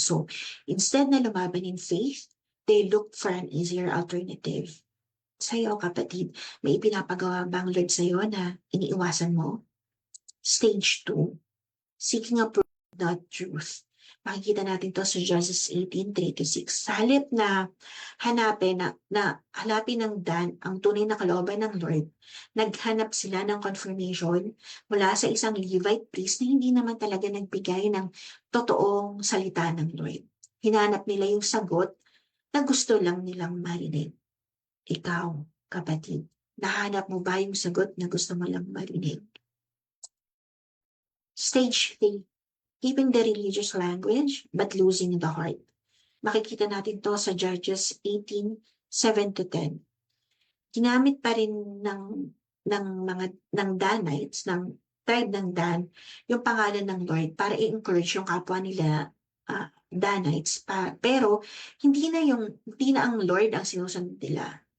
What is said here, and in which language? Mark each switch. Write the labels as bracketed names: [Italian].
[English] So, instead [Filipino] na lumaban [English] in faith, they looked for an easier alternative. [Filipino] Sa'yo, kapatid, may ipinapagawa bang Lord sa'yo na iniiwasan mo? [English] Stage 2, seeking approval, not truth. [Filipino] Makikita natin to sa Judges 18:3-6. Sa halip na hanapin ng Dan ang tunay na kalooban ng Lord, naghanap sila ng confirmation mula sa isang Levite priest na hindi naman talaga nagbigay ng totoong salita ng Lord. Hinanap nila yung sagot na gusto lang nilang marinig. Ikaw, kapatid, nahanap mo ba yung sagot na gusto mo lang marinig? [English] Stage 3, keeping the religious language but losing the heart. [Filipino] Makikita natin to sa Judges 18:7-10. Ginamit pa rin ng Danites, ng tribe ng Dan, yung pangalan ng Lord para i-encourage yung kapwa nila Danites pero hindi na ang Lord ang sinusunod nila.